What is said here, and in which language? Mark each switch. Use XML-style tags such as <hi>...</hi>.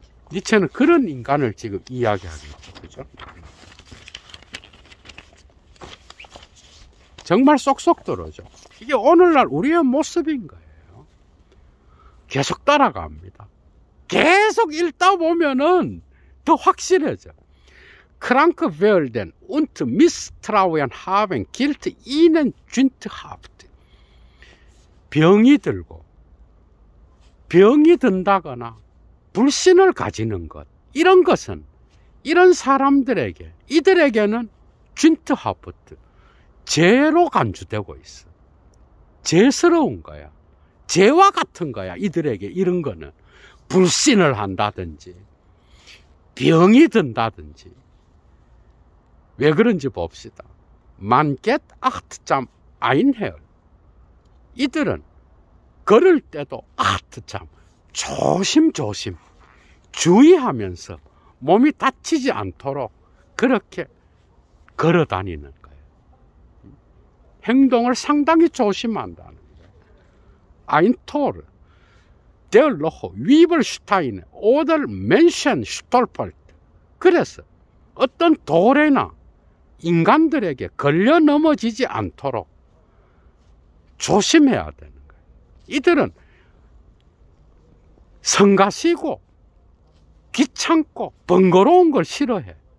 <ko>니체는 그런 인간을 지금 이야기하겠죠. 그죠? 정말 쏙쏙 들어오죠. 이게 오늘날 우리의 모습인 거예요. 계속 따라갑니다. 계속 읽다 보면은 더 확실해져.</ko> <de>Kranke werden und misstrauen haben gilt ihnen sündhaft.</de> <ko>병이 든다거나 불신을 가지는 것, 이런 것은 이런 사람들에게, 이들에게는 sündhaft, 죄로 간주되고 있어. 죄스러운 거야. 죄와 같은 거야. 이들에게 이런 거는. 불신을 한다든지 병이 든다든지. 왜 그런지 봅시다.</ko> <de>Man geht achtsam einher.</de> <ko>이들은 걸을 때도 achtsam, 조심조심 주의하면서 몸이 다치지 않도록 그렇게 걸어 다니는 거예요. 행동을 상당히 조심한다는 거예요.</ko> <de>Ein Tor, der noch Wiebelsteine oder Menschen stolpert.</de> <ko>그래서 어떤 돌에나 인간들에게 걸려 넘어지지 않도록 조심해야 되는 거예요. 이들은 성가시고 귀찮고 번거로운 걸 싫어해.</ko>